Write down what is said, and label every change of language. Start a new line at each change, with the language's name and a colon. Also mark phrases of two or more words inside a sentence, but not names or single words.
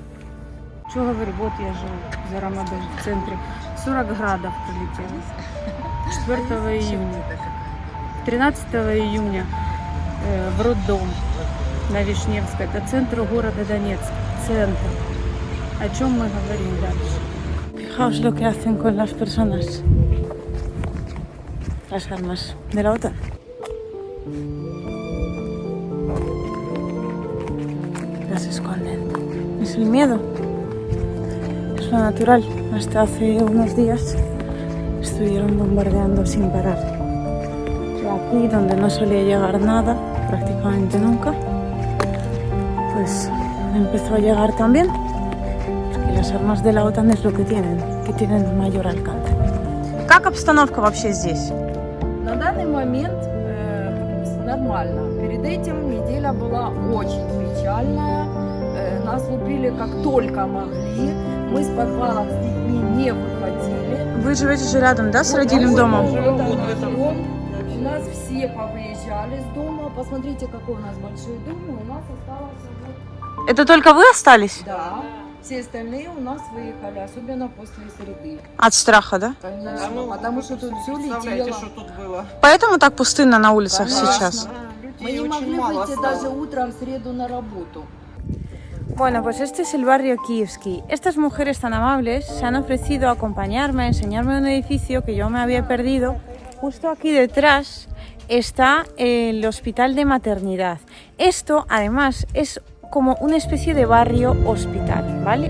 Russian: Что говорю, вот я живу за Рамадан в центре. 40 градов прилетело. 4 июня. 13 июня в роддом на Вишневской. Это центр города Донецк. Центр. О чем мы говорим дальше?
Spanish: Fijaos lo que hacen con las personas. Las armas de la OTAN. Las esconden. Es el miedo. Es lo natural. Hasta hace unos días estuvieron bombardeando sin parar. Y aquí, donde no solía llegar nada, prácticamente nunca, pues empezó a llegar también. Porque las armas de la OTAN es lo que tienen mayor alcance.
Russian: Как обстановка вообще здесь? На данный момент нормально. Перед этим неделя была очень печальная. Нас лупили как только могли. Мы с подвалов с детьми не выходили. Вы живете же рядом, да, с Вот родильным мы домом? живем дом. У нас все повыезжали с дома. Посмотрите, какой у нас большой дом. И у нас осталось вот... Это только вы остались? Да. Все остальные у нас выехали, особенно после среды. От страха, да? Конечно, потому что тут все летело. Поэтому так пустынно на улицах Конечно. сейчас? Мы не могли выйти даже утром в среду на работу.
Spanish: Bueno, pues este es el barrio Kievski. Estas mujeres tan amables se han ofrecido a acompañarme, a enseñarme un edificio que yo me había perdido. Justo aquí detrás está el hospital de maternidad. Esto, además, es como una especie de barrio hospital, ¿vale?